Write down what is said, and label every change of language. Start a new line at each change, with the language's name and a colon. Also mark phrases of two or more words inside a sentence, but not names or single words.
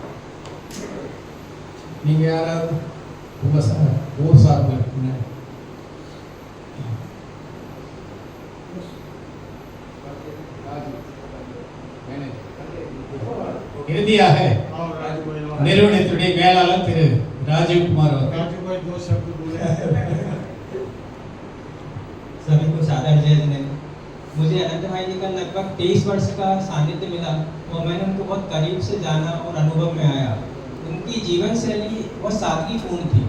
Tamil: நீங்க யாராவது உங்க ஊர் சார்பில் இருக்குங்க? இறுதியாக நிறுவனத்துடைய மேலாளர் திரு राजीव-कुमार
Hindi: सभी को सादर जय जिनेंद्र। मुझे अनंत भाई जी का लगभग 23 वर्ष का सानिध्य मिला और मैंने उनको बहुत करीब से जाना और अनुभव में आया। उनकी जीवन शैली बहुत सादगीपूर्ण थी।